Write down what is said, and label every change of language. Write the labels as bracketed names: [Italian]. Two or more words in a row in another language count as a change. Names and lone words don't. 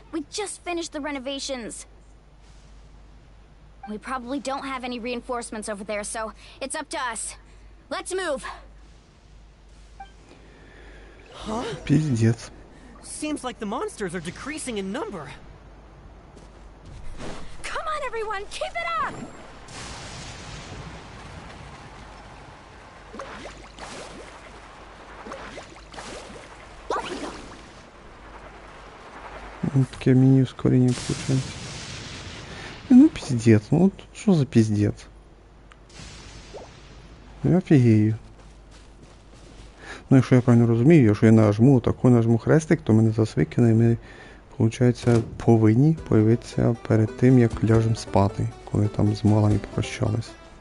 [English] We just finished the renovations. We probably don't have any reinforcements over there, so it's up to us. Let's move. Huh? [Russian] Пиздец. [English] Seems like the monsters are decreasing in number. Come on, everyone, keep it up! [Russian] Такие мини-ускорения получаются. Ну, пиздец. Ну, вот что за пиздец? Я офігею. [Ukrainian] Ну, якщо я правильно розумію, якщо я нажму хрестик, то мене зараз викине, і ми, виходить, повинні появитися перед тим, як ляжемо спати, коли там з Малані попрощались.